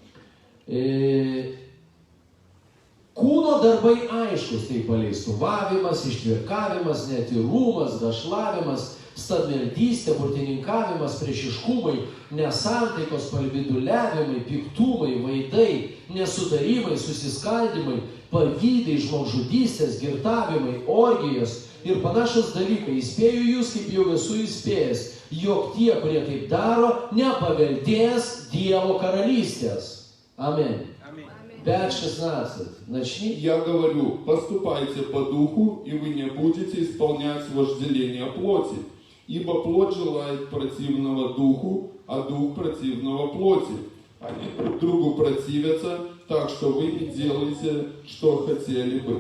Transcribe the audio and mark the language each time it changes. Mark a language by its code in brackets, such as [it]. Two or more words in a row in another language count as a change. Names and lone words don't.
[lt] Kūno darbai aiškus, tai paleistuvavimas, ištvirkavimas, netyrumas, dašlavimas, stabmeldystė, burtininkavimas, priešiškumai, nesantaikos, palviduliavimai, piktumai, vaidai, nesutarimai, susiskaldimai, pavydai, žmogžudystės, girtavimai, orgijos ir panašus dalykai. Įspėju jūs, kaip jau esu įspėjęs, jog tie, kurie taip daro, nepaveldės Dievo karalystės. [ru] Amen. 5:16. Начни. Я говорю, поступайте по духу, и вы не будете исполнять вожделение плоти. Ибо плоть желает противного духу, а дух противного плоти. Они друг другу противятся, так что вы не делаете, что хотели бы.